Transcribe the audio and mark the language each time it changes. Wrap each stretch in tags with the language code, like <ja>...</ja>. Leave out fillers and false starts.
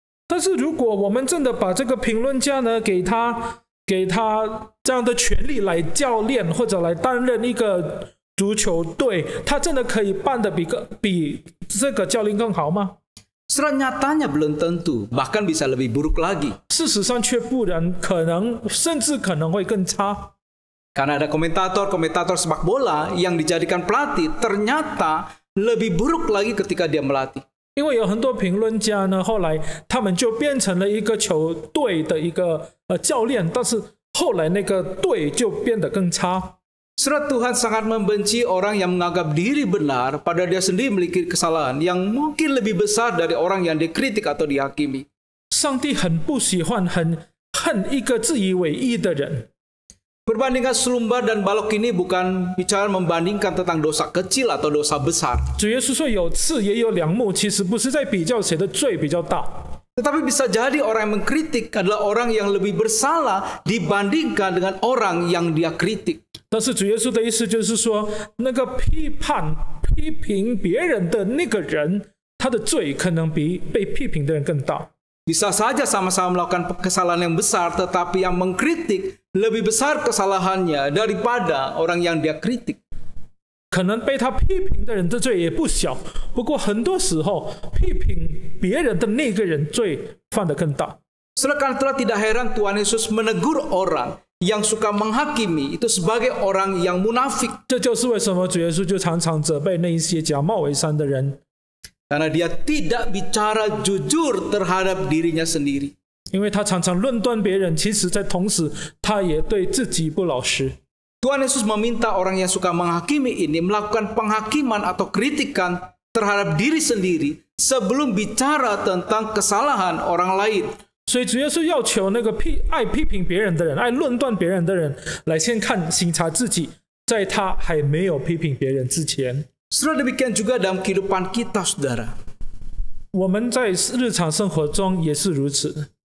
<zh>但是如果我们真的把这个评论家呢，给他这样的权利来教练或者来担任一个足球队，他真的可以办得比这个教练更好吗？</zh> <id>Saudara, nyatanya belum tentu, bahkan bisa lebih buruk lagi.</id> <zh>事实上却不然，甚至可能会更差。</zh> <id>Karena ada komentator sepak bola yang dijadikan pelatih, ternyata lebih buruk lagi ketika dia melatih.</id> <zh>因为有很多评论家呢，后来他们就变成了一个球队的一个教练，但是后来那个队就变得更差。</zh> <id>Saudara, Tuhan sangat membenci orang yang menganggap diri benar padahal dia sendiri memiliki kesalahan yang mungkin lebih besar dari orang yang dikritik atau dihakimi.</id> <zh>上帝很不喜欢、很恨一个自以为义的人。</zh> <id>Perbandingan selumbar dan balok ini bukan bicara membandingkan tentang dosa kecil atau dosa besar.</id> <zh>主耶稣说有刺也有梁木，其实不是在比较谁的罪比较大，</zh> <id>Tetapi bisa jadi orang yang mengkritik adalah orang yang lebih bersalah dibandingkan dengan orang yang dia kritik.</id> <zh>但是主耶稣的意思就是说，那个批评别人的那个人，他的罪可能比被批评的人更大。</zh> <id>Bisa saja sama-sama melakukan kesalahan yang besar, tetapi yang mengkritik lebih besar kesalahannya daripada orang yang dia kritik.</id> <zh>可能被他批评的人的罪也不小，不过很多时候批评别人的那个人罪犯得更大。</zh> <id>Karena itulah tidak heran Tuhan Yesus menegur orang yang suka menghakimi itu sebagai orang yang munafik.</id> <zh>这就是为什么主耶稣就常常责备那一些假冒伪善的人，</zh> <id>Karena dia tidak bicara jujur terhadap dirinya sendiri.</id> <zh>因为他常常论断别人，其实在同时他也对自己不老实。</zh> <id>Tuhan Yesus meminta orang yang suka menghakimi ini melakukan penghakiman atau kritikan terhadap diri sendiri sebelum bicara tentang kesalahan orang lain.</id> <zh>所以主耶稣要求那个爱批评别人的人、爱论断别人的人，来先省察自己，在他还没有批评别人之前。</zh> <id>Saudara, demikian juga dalam kehidupan kita, saudara.</id> <zh>我们在日常生活中也是如此。</zh>